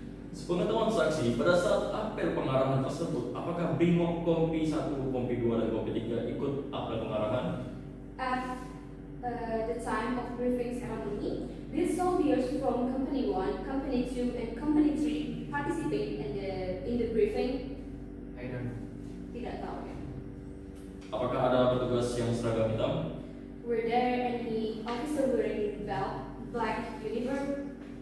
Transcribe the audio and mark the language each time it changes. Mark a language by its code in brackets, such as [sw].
[id] Sepengetahuan saksi, pada saat apel pengarahan tersebut, apakah Brimob Kompi 1, Kompi 2, dan Kompi 3 ikut apel pengarahan? [en] At the time of briefing ceremony, these soldiers from Company 1, Company 2, and Company 3 participate in the briefing? I don't know. [id] Tidak tahu ya. Apakah ada petugas yang seragam hitam? [en] Were there any officer wearing black uniform?